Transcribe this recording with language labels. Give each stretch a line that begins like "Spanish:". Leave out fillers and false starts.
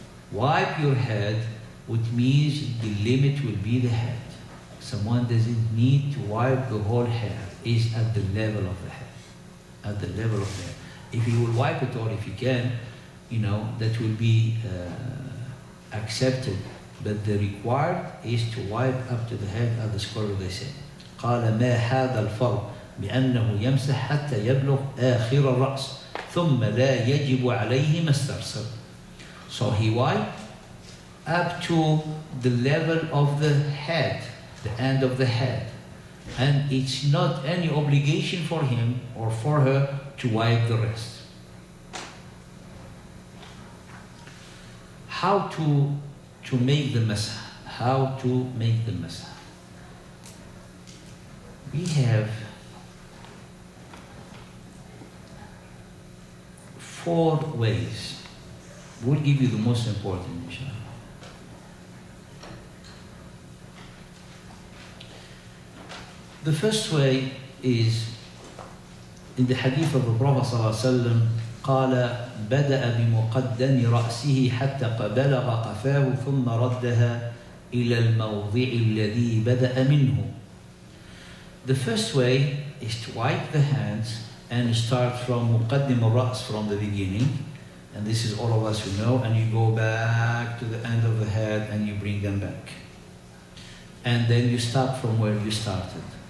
English: Wipe your head, which means the limit will be the head. Someone doesn't need to wipe the whole hair, is at the level of the head. at the level of there. If he will wipe it, or if he can, that will be accepted. But the required is to wipe up to the head, as the scholar they say.
Arabic: قال ما هذا الفرق بأنه يمسح حتى يبلغ آخر الرأس ثم لا يجب عليه ما استرسل.
English: So he wiped up to the level of the head, the end of the head. And it's not any obligation for him or for her to wipe the rest. How to make the masah? How to make the masah? We have 4 ways. We'll give you the most important, inshallah. The first way is in the hadith of the Prophet ﷺ,
Arabic: قال بدأ بمقدم رأسه حتى بلغ قفاه ثم ردها إلى الموضع الذي بدأ منه.
English: The first way is to wipe the hands and start from
Arabic: مقدم الرأس,
English: from the beginning, and this is all of us who know, and you go back to the end of the head and you bring them back. And then you start from where you started.